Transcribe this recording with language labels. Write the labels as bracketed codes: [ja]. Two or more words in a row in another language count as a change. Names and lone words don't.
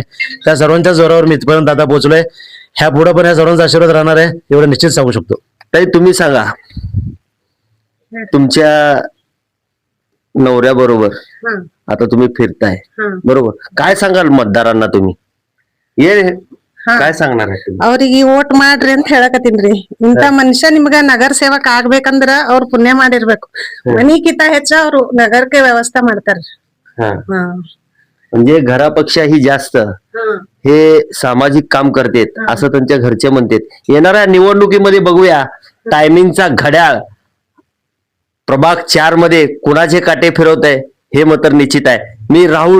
[mr] त्या सर्वांच्या जोरावर मी इथपर्यंत आता पोहोचलोय. ह्या पुढे पण ह्या सर्वांचा आशीर्वाद राहणार आहे, एवढं निश्चित सांगू शकतो. ताई, तुम्ही सांगा, तुमच्या नवऱ्या बरोबर हा आता तुम्ही फिरताय, हा बरोबर, काय सांगाल मतदारांना तुम्ही? ಹಾ काय सांगणार आहे तुम्ही? [kn] ಅವ್ರಿಗೆ ಓಟ್ ಮಾಡ್ರಿ ಅಂತ ಹೇಳಕತ್ತೀನ್ರಿ. ಇಂತ ಮನುಷ್ಯ ನಿಮ್ಗ ನಗರ ಸೇವಕ ಆಗ್ಬೇಕಂದ್ರ ಅವ್ರ ಪುಣ್ಯ ಮಾಡಿರ್ಬೇಕು. ಮನಿಕಿಂತ ಹೆಚ್ಚ ಅವ್ರು ನಗರಕ್ಕೆ ವ್ಯವಸ್ಥೆ ಮಾಡ್ತಾರ್ರಿ. हा. ಹಾ [mr] म्हणजे घरापेक्षाही जास्त हे सामाजिक काम करतेत असं त्यांच्या घरचे म्हणतात. येणाऱ्या निवडणुकीमध्ये बघूया टायमिंगचा घड्याळ प्रभाग 4 मध्ये कुणाचे काटे फिरवत आहे हे मात्र निश्चित आहे.